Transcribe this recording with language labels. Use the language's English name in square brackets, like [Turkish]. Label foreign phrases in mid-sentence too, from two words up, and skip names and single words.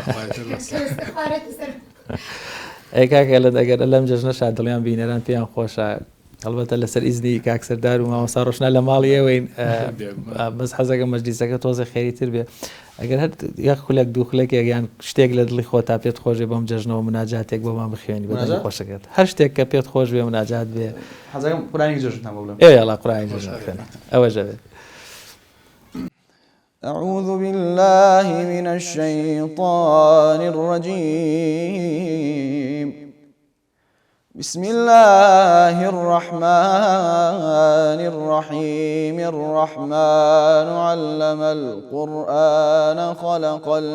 [Central Kurdish] ئەی کاکە لە دەگەر لەم جەژنە شادڵیان بینەران پێیان خۆشە هەڵبەتە لەسەر ئیزنی کاک سەردار و مامۆستا ڕۆشنا لە ماڵی ئێوەین بەس حەزەکەم مەجلیسەکە تۆزە خێریتر بێ ئەگەر هەر یەک خولێک دوو خولێک یان شتێک لە دڵی خۆ تا پێت خۆشێ بەم جەژنەوە مناجاتێک بۆمان بخوێنی بەدڵی خۆشەکەت هەر شتێک کە پێت خۆش بێ مناجات بێ حەزەکەم قورئانی جەژنتان بۆ بڵێم ئێوە قورئانی جەژن بخوێنە ئەوە ژەوێت [Arabic] أعوذ بالله من الشيطان الرجيم بسم الله الرحمن الرحيم الرحمن علم القرآن خلق